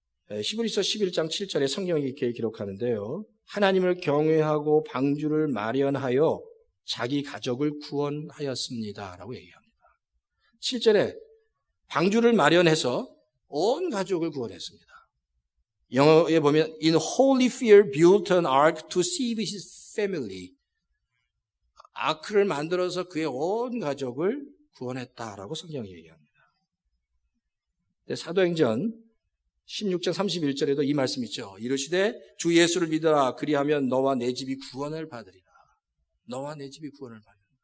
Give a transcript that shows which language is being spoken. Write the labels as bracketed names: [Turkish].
[Korean] 히브리서 11장 7절에 성경이 이렇게 기록하는데요. 하나님을 경외하고 방주를 마련하여 자기 가족을 구원하였습니다라고 얘기합니다. 7절에 방주를 마련해서 온 가족을 구원했습니다. 영어에 보면 [English] In holy fear built an ark to save his family. [Korean] 아크를 만들어서 그의 온 가족을 구원했다라고 성경이 얘기합니다. 사도행전 16장 31절에도 이 말씀 있죠. 이르시되 주 예수를 믿어라. 그리하면 너와 내 집이 구원을 받으리라. 너와 내 집이 구원을 받으리라.